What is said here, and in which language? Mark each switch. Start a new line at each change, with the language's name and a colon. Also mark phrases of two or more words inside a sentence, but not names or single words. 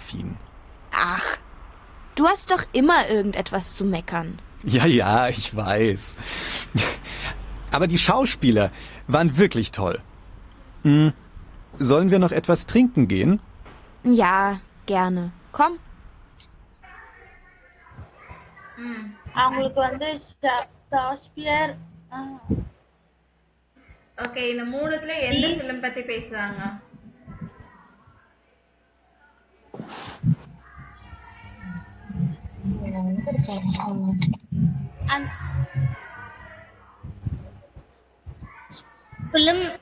German: Ach, du hast doch immer irgendetwas zu meckern. Ja, ja, ich weiß. Aber die Schauspieler waren wirklich toll. Sollen wir noch etwas trinken gehen? Ja, gerne. Komm.
Tamil: அவங்களுக்கு வந்து ஷாக்ஸ்பியர் ஓகே, இந்த மூணுத்துல எந்த ஃபிலிம் பத்தி பேசுறாங்க? ஃபிலிம்